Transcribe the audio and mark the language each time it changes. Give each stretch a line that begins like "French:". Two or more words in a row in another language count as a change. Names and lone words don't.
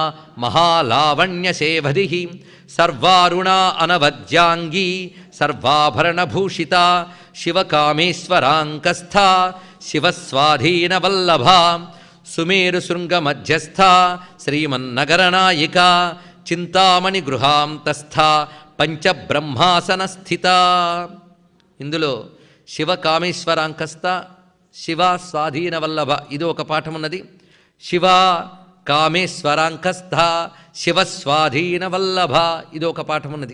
Sanskrit: महालावण्यशेवधिः सर्वारुणा अनवद्याङ्गी सर्वाभरणभूषिता शिवकामेश्वराङ्कस्था शिवस्वाधीनवल्लभा सुमेरुशृङ्गमध्यस्था श्रीमन्नगरनायिका చింతామణిగృహాంతస్థా పంచబ్రహ్మాసనస్థిత.
Telugu: ఇందులో
Sanskrit: శివకామేశ్వరాంకస్థ శివ స్వాధీన వల్లభ
Telugu: ఇది ఒక పాఠం ఉన్నది.
Sanskrit: శివ కామేశ్వరాంకస్థ శివస్వాధీన వల్లభ
Telugu: ఇది ఒక పాఠం ఉన్నది.